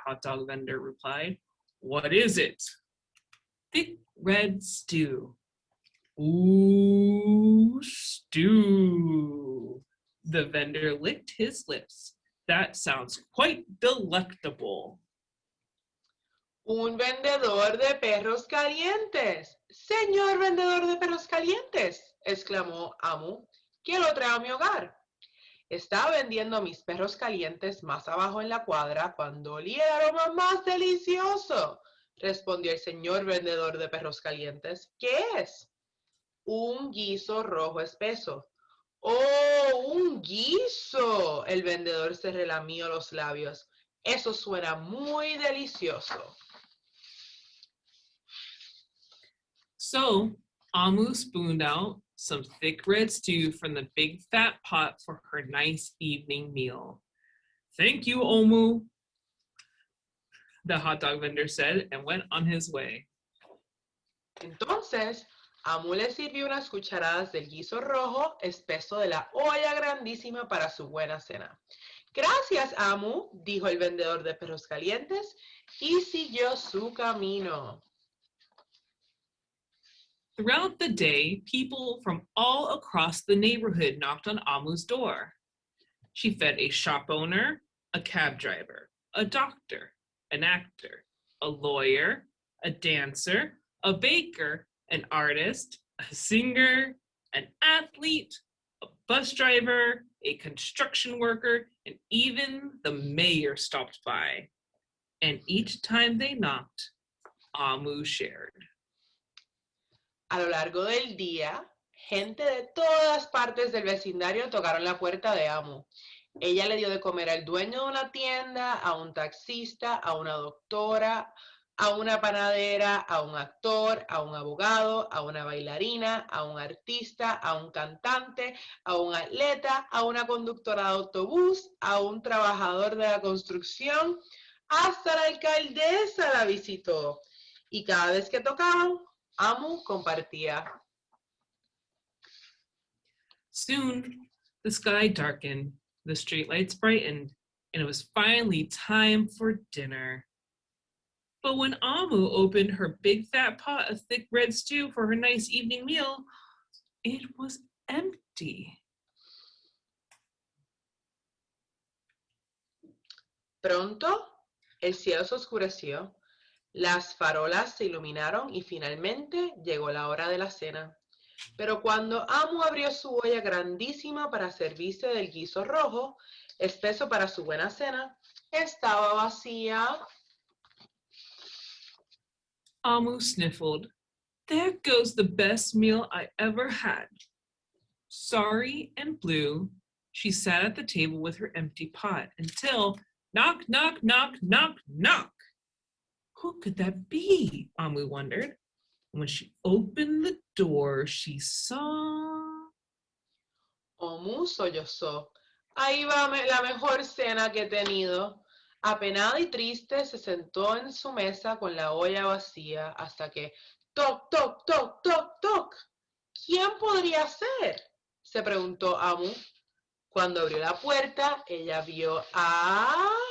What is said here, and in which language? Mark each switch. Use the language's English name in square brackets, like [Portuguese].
[English] Hot Dog Vendor replied. What is it? Thick red stew. Ooh, stew. The vendor licked his lips. That sounds quite delectable. [Spanish] un vendedor de perros calientes. Señor vendedor de perros calientes, exclamó Amu, ¿quién lo trae a mi hogar? Estaba vendiendo mis perros calientes más abajo en la cuadra cuando olí el aroma más delicioso, respondió el señor vendedor de perros calientes. ¿Qué es? un guiso rojo espeso. ¡Oh, un guiso! El vendedor se relamió los labios. Eso suena muy delicioso. [English] So Amu spooned out some thick red stew from the big fat pot for her nice evening meal. Thank you, Omu, the hot dog vendor said and went on his way. [Spanish] Entonces, Amu le sirvió unas cucharadas del guiso rojo espeso de la olla grandísima para su buena cena. Gracias, Amu, dijo el vendedor de perros calientes y siguió su camino. [English] Throughout the day, people from all across the neighborhood knocked on Amu's door. She fed a shop owner, a cab driver, a doctor, an actor, a lawyer, a dancer, a baker, an artist, a singer, an athlete, a bus driver, a construction worker, and even the mayor stopped by. And each time they knocked, Amu shared. [Spanish] A lo largo del día, gente de todas partes del vecindario tocaron la puerta de Amu. Ella le dio de comer al dueño de una tienda, a un taxista, a una doctora, a una panadera, a un actor, a un abogado, a una bailarina, a un artista, a un cantante, a un atleta, a una conductora de autobús, a un trabajador de la construcción, hasta la alcaldesa la visitó. Y cada vez que tocaban, Amu compartía. [English] Soon, the sky darkened, the streetlights brightened, and it was finally time for dinner. But when Amu opened her big fat pot of thick red stew for her nice evening meal, it was empty. [Spanish] Pronto, el cielo se oscureció. Las farolas se iluminaron y finalmente llegó la hora de la cena. Pero cuando Amu abrió su olla grandísima para servirse del guiso rojo, espeso para su buena cena, estaba vacía. [English] Amu sniffled. There goes the best meal I ever had. Sorry and blue, she sat at the table with her empty pot until knock, knock, knock, knock, knock. Who could that be? Amu wondered. And when she opened the door, she saw. [Spanish] Amu sollozó. Ahí va la mejor cena que he tenido. Apenada y triste, se sentó en su mesa con la olla vacía hasta que toc, toc, toc, toc, toc. ¿Quién podría ser? Se preguntó Amu. Cuando abrió la puerta, ella vio a...